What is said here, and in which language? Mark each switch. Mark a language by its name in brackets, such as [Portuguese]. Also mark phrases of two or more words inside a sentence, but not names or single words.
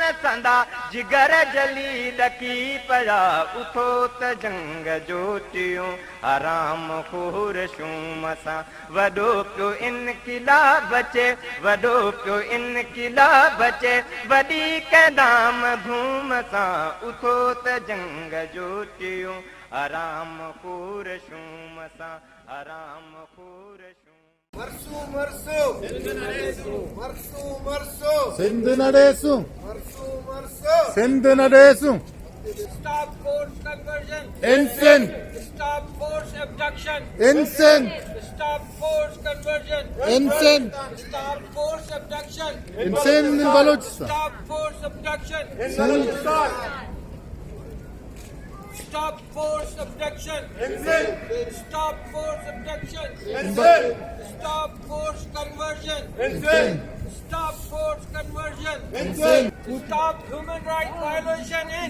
[Sindhi] संदा जिगर जली ॾकी पिया उथो त जंग जोटियूं आराम खूर शूम सां वॾो पियो इनक़िलाब अचे वॾो पियो इनक़िलाब अचे वॾी कंदाम धूम सां उथो त जंग जोटियूं आराम खूर शूम सां आराम खूर शूम मरसू मरसू मरसू मरसू सिंध नडेसु मरसू मरसू सिंध नडेसु [English] Stop forced conversion. इंसिन Stop forced abduction. इंसिन Stop forced conversion. इंसिन Stop forced abduction. इंसिन बलूचिस्तान Stop forced abduction. बलूचिस्तान Stop forced abduction. Stop forced abduction. Stop forced conversion. Stop forced conversion. Stop human right violation in.